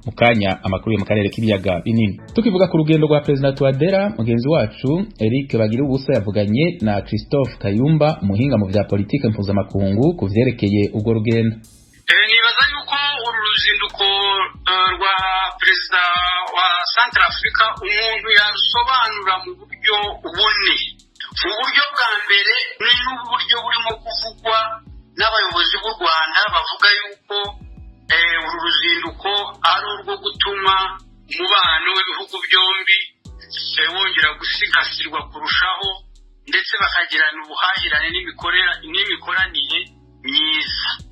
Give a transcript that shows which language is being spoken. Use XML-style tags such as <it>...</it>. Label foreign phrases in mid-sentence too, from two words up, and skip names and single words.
<rn>Mukanya amakuru yo mu karere k'ibiyaga binini. Tukivuga ku rugendo rwa President Touadera, mugenzi wacu Eric Bagirubusa yavuganye na Christophe Kayumba, umuhinga mu vya politike mpuzamakungu ku vyerekeye ubwo rugendo.</rn> <rw>Nibaza yuko uru ruzinduko rwa perezida wa Central Africa umuntu yarusobanura mu buryo bune. Mu buryo bwa mbere ni n'uburyo burimo kuvugwa n'abayobozi b'u Rwanda bavuga yuko uru ruzinduko ari urwo gutuma umubano w'ibihugu byombi wongera gusigasirwa kurushaho ndetse bakagirana ubuhahirane n'imikoranire myiza.</rw>